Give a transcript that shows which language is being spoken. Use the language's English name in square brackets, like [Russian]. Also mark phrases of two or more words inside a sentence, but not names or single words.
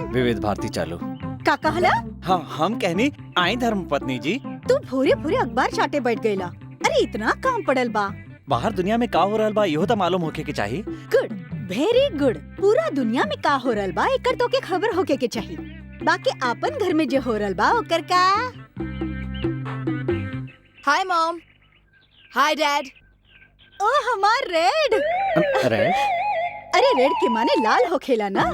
[Bhojpuri] विविध भारती चालू। का कहला? हाँ, हम कहनी आई धर्म पत्नी जी। तू भूरे भूरे अखबार चाटे बैठ गईला। अरे इतना काम पड़ल बा। बाहर दुनिया में का हो रहल बा इहो तो मालूम होके के चाहिए। [English] good, very good. [Bhojpuri] पूरा दुनिया में का हो रहल बा एकर तो के खबर होके के चाहिए। बाकी आपन घर में जो हो रहल बा ओकर का? [English] hi mom, hi dad. [Bhojpuri] ओ हमार रेड। अरे अरे रेड के माने लाल होखेला ना।